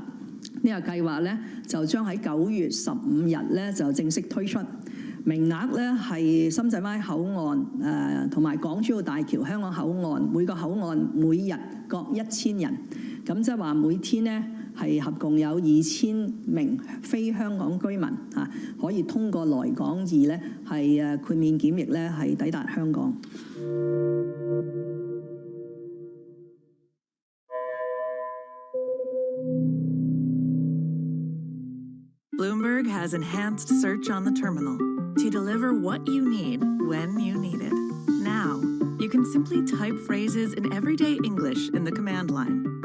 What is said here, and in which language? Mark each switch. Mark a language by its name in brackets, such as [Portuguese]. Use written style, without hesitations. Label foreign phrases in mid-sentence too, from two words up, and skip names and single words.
[Cantonese] 呢個計劃咧就將喺9月15日咧就正式推出，名額咧係深圳灣口岸同埋港珠澳大橋香港口岸每個口岸每日各1000人，咁即係話每天咧係合共有2000名非香港居民可以通過來港易咧係豁免檢疫咧係抵達香港。 [English] Bloomberg has enhanced search on the terminal to deliver what you need when you need it. Now, you can simply type phrases in everyday English in the command line.